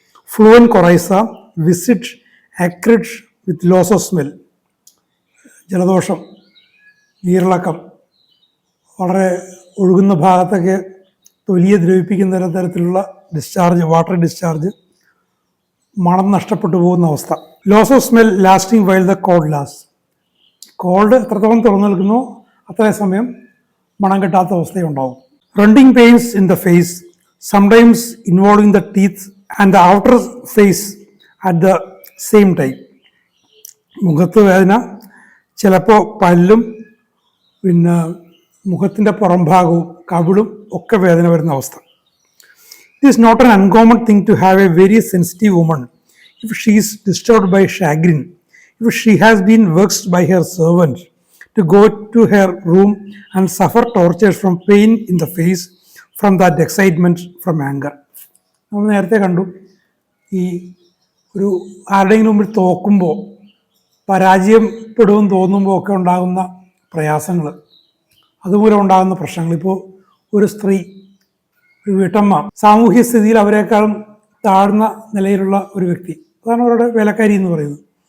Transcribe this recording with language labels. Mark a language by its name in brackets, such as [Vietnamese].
[Malayalam] ഫ്ലൂവൻ കൊറൈസ, visit, [English] acrid with loss of smell, [Malayalam] ജലദോഷം, നീരിളക്കം, വളരെ ഒഴുകുന്ന ഭാഗത്തൊക്കെ തൊലിയെ ദ്രവിപ്പിക്കുന്ന തരത്തിലുള്ള ഡിസ്ചാർജ്, വാട്ടർ ഡിസ്ചാർജ്, മണം നഷ്ടപ്പെട്ടു പോകുന്ന അവസ്ഥ. [English] Loss of smell lasting while the cold last. [Malayalam] Called എത്രത്തോളം തുറന്നു നിൽക്കുന്നോ അത്രയും സമയം മണം കിട്ടാത്ത അവസ്ഥയുണ്ടാവും. [English] Running pains in the face, sometimes involving the teeth and the outer face at the same time. [Malayalam] മുഖത്ത് വേദന, ചിലപ്പോൾ പല്ലും പിന്നെ മുഖത്തിൻ്റെ പുറം ഭാഗവും കവിളും ഒക്കെ വേദന വരുന്ന അവസ്ഥ. [English] It is not an uncommon thing to have a very sensitive woman if she is disturbed by chagrin, if she has been vexed by her servant, to go to her room and suffer torture from pain in the face, from that excitement, from anger. [Malayalam] നമ്മൾ നേരത്തെ കണ്ടു, ഈ ഒരു ആരുടെയെങ്കിലും മുമ്പിൽ തോക്കുമ്പോൾ പരാജയപ്പെടുമെന്ന് തോന്നുമ്പോൾ ഒക്കെ ഉണ്ടാകുന്ന പ്രയാസങ്ങൾ, അതുമൂലം ഉണ്ടാകുന്ന പ്രശ്നങ്ങൾ. ഇപ്പോൾ ഒരു സ്ത്രീ, ഒരു വീട്ടമ്മ, സാമൂഹ്യ സ്ഥിതിയിൽ അവരെക്കാളും താഴ്ന്ന നിലയിലുള്ള ഒരു വ്യക്തി, അതാണ് അവരുടെ വേലക്കാരി എന്ന് പറയുന്നത്.